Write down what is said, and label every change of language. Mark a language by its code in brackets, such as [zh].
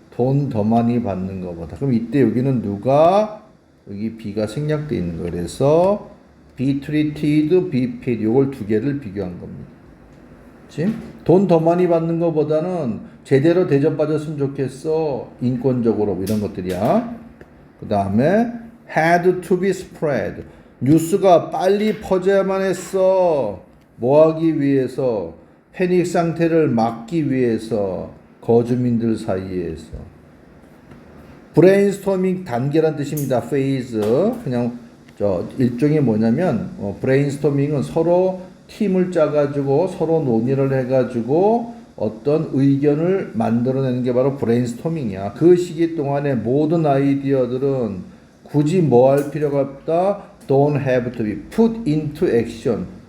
[ko] 돈 더 많이 받는 것보다. 그럼 이때 여기는 누가? 여기 B가 생략되어 있는 거. 그래서 [en] be treated, be paid [ko] 요걸 두 개를 비교한 겁니다. 그치? 돈 더 많이 받는 것보다는 제대로 대접받았으면 좋겠어. 인권적으로 이런 것들이야. 그 다음에 [en] had to be spread. [ko] 뉴스가 빨리 퍼져야만 했어. 뭐 하기 위해서? 패닉 상태를 막기 위해서. 거주민들 사이에서. 브레인스토밍 단계란 뜻입니다. 페이즈. 그냥 일종의 뭐냐면 브레인스토밍은 서로 팀을 짜가지고 서로 논의를 해가지고 어떤 의견을 만들어내는 게 바로 브레인스토밍이야. 그 시기 동안에 모든 아이디어들은 굳이 뭐 할 필요가 없다. [en] Don't have to be put into action.